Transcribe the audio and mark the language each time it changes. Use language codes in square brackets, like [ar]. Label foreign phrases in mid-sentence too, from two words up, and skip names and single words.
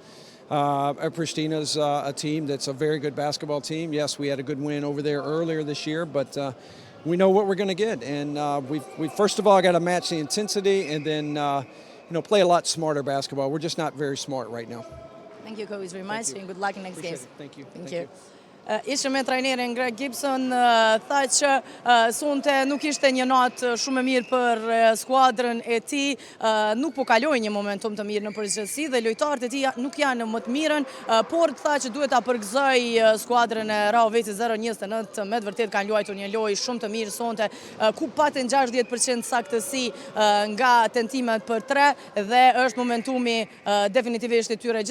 [en] Pristina's a team that's a very good basketball team. Yes, we had a good win over there earlier this year, but we know what we're going to get. And we first of all got to match the intensity and then play a lot smarter basketball. We're just not very smart right now. Thank you, Coach, very much, and good luck in next games. Thank you. Thank you. [sq] Ishte me trajnerin Greg Gibson, tha që sonte nuk ishte një natë shumë e mirë për skuadrën e tij, nuk po kaloi një momentum të mirë në përgjithësi dhe lojtarët e tij nuk janë më të mirën, por tha që duhet ta përgëzoj skuadrën e Rahovecit 0-29, me të vërtetë kanë luajtur një lojë shumë të mirë sonte, ku patën 60% saktësi nga tentimet për 3 dhe është momentumi definitivisht I tyre.